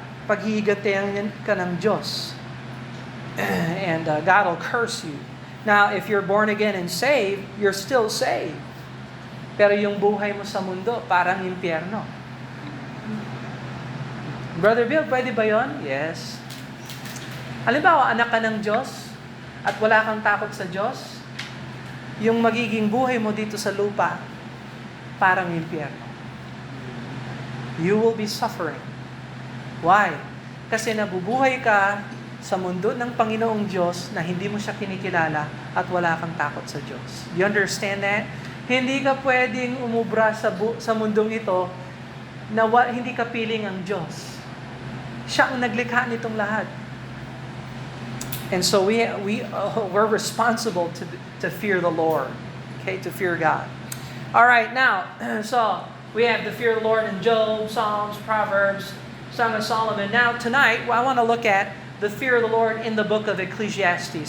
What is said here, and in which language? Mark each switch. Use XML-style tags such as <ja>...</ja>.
<tl>Paghihigantihan ka ng Diyos.</tl> <en>And God will curse you. Now, if you're born again and saved, you're still saved.</en> <tl>Pero yung buhay mo sa mundo, parang impyerno. Brother Bill, pwede ba yun? Yes. Halimbawa, anak ka ng Diyos, at wala kang takot sa Diyos, yung magiging buhay mo dito sa lupa, parang impyerno.</tl> <en>You will be suffering. Why?</en> <tl>Kasi nabubuhay ka sa mundo ng Panginoong Diyos na hindi mo siya kinikilala at wala kang takot sa Diyos.</tl> <en>You understand that?</en> <tl>Hindi ka pwedeng umubra sa mundong ito na hindi ka piling ang Diyos. Siya ang naglikha nitong lahat.</tl> <en>And so we're responsible to fear the Lord, okay, to fear God. All right, now, so we have the fear of the Lord in Job, Psalms, Proverbs, Song of Solomon. Now, tonight, I want to look at the fear of the Lord in the book of Ecclesiastes.</en>